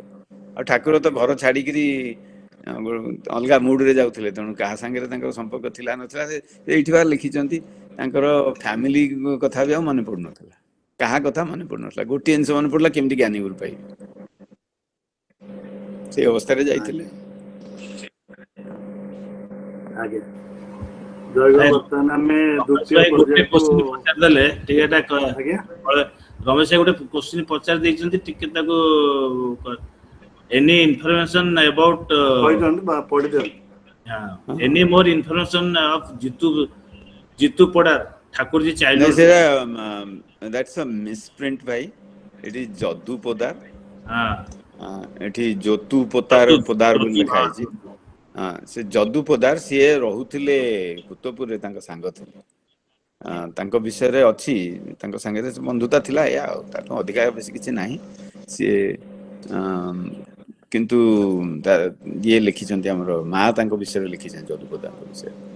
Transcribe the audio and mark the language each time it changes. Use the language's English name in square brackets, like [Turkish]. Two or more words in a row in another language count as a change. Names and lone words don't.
[Odia] ଆଉ ଠାକୁର ତ ଘର ଛାଡିକିରି ଅଲଗା ମୁଡରେ ଯାଉଥିଲେ, ତେଣୁ କାହା ସାଙ୍ଗରେ ତାଙ୍କର ସମ୍ପର୍କ ଥିଲା ନଥିଲା ଏଇଠି ବା ଲେଖିଛନ୍ତି ତାଙ୍କର ଫ୍ୟାମିଲି କଥା ବି ଆଉ ମନେ ପଡୁନଥିଲା, କାହା କଥା ମନେ ପଡୁନଥିଲା, ଗୋଟିଏ ଜିନିଷ ମନେ ପଡିଲା କେମିତି ଜ୍ଞାନୀ ଗୁରୁ ପାଇବେ, ସେଇ ଅବସ୍ଥାରେ ଯାଇଥିଲେ। ଆଜ୍ଞା ଜୟଗୁରୁ ବର୍ତ୍ତମାନ ଆମେ ଦ୍ୱିତୀୟ ପର୍ଯ୍ୟାୟକୁ ପଚାରିଦେଲେ ଟିକେ ଆଜ୍ଞା ରମେଶ ଗୋଟେ କ୍ୱେଶ୍ଚିନ୍ ପଚାରି ଦେଇଛନ୍ତି, ଟିକେ ତାକୁ [English] any information about [Odia] କହିଛନ୍ତି ବା ପଢିଛନ୍ତି [English] any more information of Jitu Podar Thakurji childhood? That's a misprint bhai, it is Jadu Podar, [Odia] ଏଠି ଯୋତୁ ପୋଦାର ବୋଲି ଲେଖା ହେଇଛି। ସେ ଯଦୁ ପୋଦାର ସିଏ ରହୁଥିଲେ କୁତପୁରରେ, ତାଙ୍କ ସାଙ୍ଗ ଥିଲେ, ତାଙ୍କ ବିଷୟରେ ଅଛି, ତାଙ୍କ ସାଙ୍ଗରେ ବନ୍ଧୁତା ଥିଲା ଏଇଆ, ଆଉ ତାଠୁ ଅଧିକା ବେଶୀ କିଛି ନାହିଁ। ସିଏ କିନ୍ତୁ ଇଏ ଲେଖିଛନ୍ତି, ଆମର ମା ତାଙ୍କ ବିଷୟରେ ଲେଖିଛନ୍ତି, ଯଦୁ ପୋଦାରଙ୍କ ବିଷୟରେ।